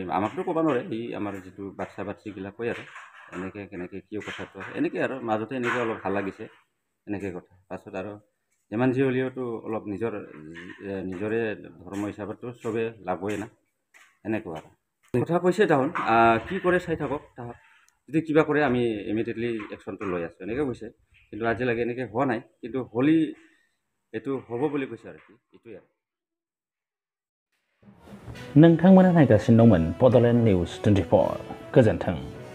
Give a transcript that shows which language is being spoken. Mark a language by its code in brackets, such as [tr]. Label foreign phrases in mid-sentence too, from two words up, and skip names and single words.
[as] আমাকতো ক'ব নোৱাৰে এই আমাৰ যিটো বাচ্চাগিলা কয় আৰু এনেকৈ কেনেকৈ কিয় কথাটো এনেকৈ আৰু মাজতে এনেকৈ অলপ ভাল লাগিছে এনেকৈ কথা পাছত আৰু যিমান যি হ'লেওতো অলপ নিজৰে ধৰ্ম হিচাপতো চবে লাগবই না এনেকুৱা আৰু কথা কৈছে তাহোন কি কৰে চাই থাকক তাহাক যদি কিবা কৰে আমি ইমিডিয়েটলি একশ্যনটো লৈ আছোঁ এনেকৈ কৈছে কিন্তু আজিলৈকে এনেকৈ হোৱা নাই কিন্তু হ'লি এইটো হ'ব বুলি কৈছে আৰু এইটোৱে আৰু [brx] नोंथांमोना नायगासिनो दंमोन बड'लेण्ड निउज 24 गोजोन्थों।